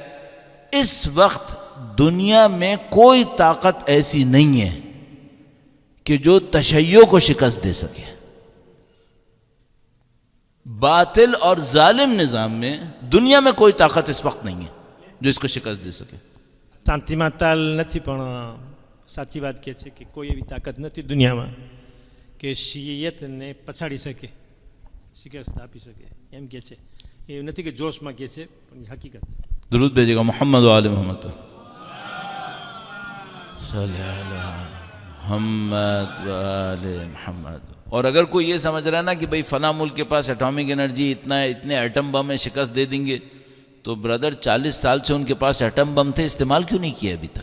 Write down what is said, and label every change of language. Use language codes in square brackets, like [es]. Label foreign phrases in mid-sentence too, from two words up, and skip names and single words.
[ur] اس وقت دنیا میں کوئی طاقت ایسی نہیں ہے کہ جو تشیع کو شکست دے سکے. باطل اور ظالم نظام میں دنیا میں کوئی طاقت اس وقت نہیں ہے جو اس کو شکست دے سکے. [gu] શાંતિમાતાલ નથી પણ સાચી વાત કહે છે કે કોઈ એવી તાકાત નથી દુનિયામાં કે શિયતને પછાડી શકે, શિકસ્ત આપી શકે, એમ કહે છે. એ નથી કે જોશમાં કહે છે, પણ એ હકીકત છે. [ur] درود بھیجے گا محمد و آل محمد صلی اللہ محمد و آل محمد. اور اگر کوئی یہ سمجھ رہا ہے نا کہ بھئی فلاں ملک کے پاس [en] atomic energy [ur] اتنا ہے، اتنے ایٹم بم میں شکست دے دیں گے، تو برادر 40 سال سے ان کے پاس ایٹم بم تھے، استعمال کیوں نہیں کیا ابھی تک؟